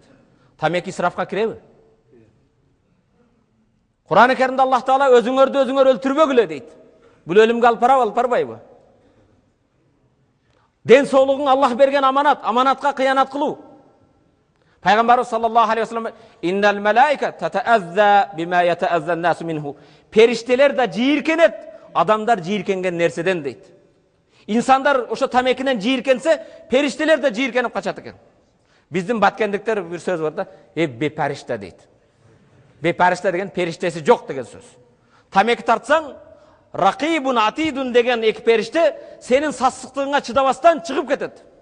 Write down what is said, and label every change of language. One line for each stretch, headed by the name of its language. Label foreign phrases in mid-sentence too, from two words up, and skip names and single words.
Kyrgyz: Тамеки исрафка киреби? Куран-ы Керимде Аллах Таала өзүңөрдү өзүңөр өлтүрбөгүлө дейт. Бул өлүмгө алып барбайбы? Ден соолугуң Аллах берген аманат, аманатка кыянат кылуу.
Arabic: Пайгамбарыбыз صلى الله عليه وسلم إن الملائكة تتأذى بما يتأذى الناس منه».
Kyrgyz: Периштелер да жийиркенет, адамдар жийиркенген нерседен дейт. İnsanlar ошо тамекинен жийиркенсе, периштелер да жийиркенип качат экен. Биздин баткендиктер бир сөз бар да, бепаришта дейт. Бепаришта деген периштеси жок деген сөз. Тамеки тартсаң,
Arabic: رقيب عتيد
Kyrgyz: деген эки периште сенин сассыктыгыңа чыдабастан чыгып кетет.